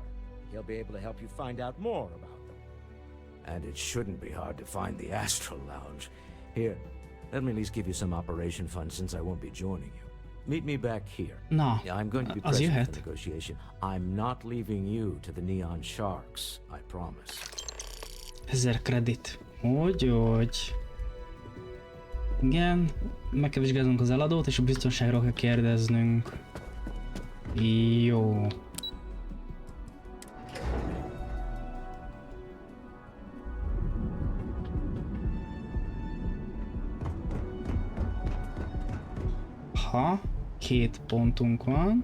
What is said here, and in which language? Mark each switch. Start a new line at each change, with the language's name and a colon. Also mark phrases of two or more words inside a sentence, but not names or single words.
English: He'll be able to help you find out more about them. And it shouldn't be hard to find the Astral Lounge. Here, let me at least give you some operation funds since I won't be joining you. Meet me back here.
Hungarian: Na,
English: I'm going to be
Hungarian: az
English: present for
Hungarian: jöhet.
English: the negotiation. I'm not leaving you to the Neon Sharks, I promise.
Hungarian: 1000 kredit. Hogy. Igen, meg kell vizsgálnunk az eladót, és a biztonságról kell kérdeznünk. Jó. Ha 2 pontunk van.